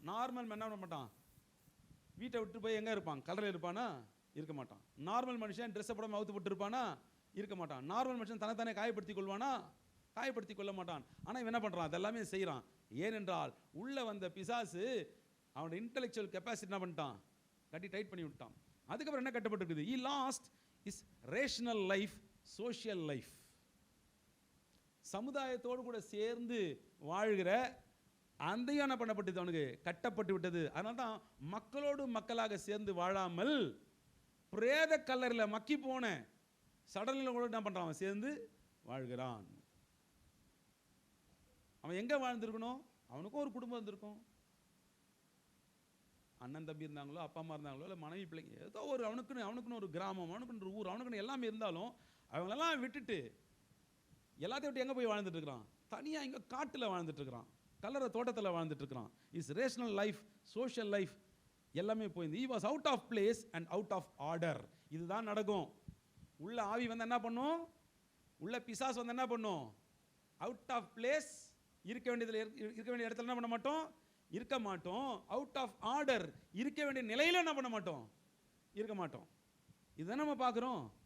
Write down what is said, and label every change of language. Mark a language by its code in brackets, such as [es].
[ta] Normal என்ன பண்ண மாட்டான், வீட்டை விட்டு போய் எங்கே இருப்பான், கல்லறையில் இருப்பானா? இருக்க மாட்டான். நார்மல் மனுஷன் ட்ரெஸ்ஸை போடாமல் அவுத்து போட்டு இருப்பானா? இருக்க மாட்டான். நார்மல் மனுஷன் தன்னைத்தானே காயப்படுத்தி கொள்வானா? காயப்படுத்தி கொள்ள மாட்டான். ஆனால் இவன் என்ன பண்ணுறான், அதெல்லாமே செய்கிறான். ஏனென்றால் உள்ள வந்த பிசாசு அவனோட இன்டெலெக்சுவல் கெப்பாசிட்டி என்ன பண்ணிட்டான், கட்டி டைட் பண்ணி விட்டான். அதுக்கப்புறம் என்ன கட்டப்பட்டிருக்குது, [en] he lost his rational life, social life. [ta] சமுதாயத்தோடு கூட சேர்ந்து வாழ்கிற அந்தையும் என்ன பண்ணப்பட்டது, அவனுக்கு கட்டப்பட்டு விட்டது. அதனால தான் மக்களோடு மக்களாக சேர்ந்து வாழாமல் பிரேத கல்லறையில் மக்கி போன சடலில் கூட என்ன பண்ணுறான், அவன் சேர்ந்து வாழ்கிறான். அவன் எங்கே வாழ்ந்துருக்கணும், அவனுக்கும் ஒரு குடும்பம் இருந்திருக்கும். அண்ணன் தம்பி இருந்தாங்களோ, அப்பா அம்மா இருந்தாங்களோ, இல்லை மனைவி பிள்ளைங்க, ஏதோ ஒரு அவனுக்குன்னு ஒரு கிராமம், அவனுக்குன்னு ஒரு ஊர், அவனுக்குன்னு எல்லாமே இருந்தாலும் அவங்களெல்லாம் விட்டுட்டு எல்லாத்தையும் விட்டு எங்கே போய் வாழ்ந்துட்டு இருக்கிறான், தனியாக இங்கே காட்டில் வாழ்ந்துட்டு இருக்கிறான், கல்லறை தோட்டத்தில் வாழ்ந்துட்டு இருக்கிறான். [en] is rational life, social life [ta] எல்லாமே போயிருந்து. [en] he was out of place and out of order. [ta] இதுதான் நடக்கும். உள்ள ஆவி வந்து என்ன பண்ணும், உள்ள பிசாசு வந்து என்ன பண்ணும், [en] out of place, [ta] இருக்க வேண்டிய இடத்துல என்ன பண்ண மாட்டோம், இருக்க மாட்டோம். [en] out of order, [ta] இருக்க வேண்டிய நிலையில என்ன பண்ண மாட்டோம், இருக்க மாட்டோம். இதுதான் நம்ம பார்க்குறோம்.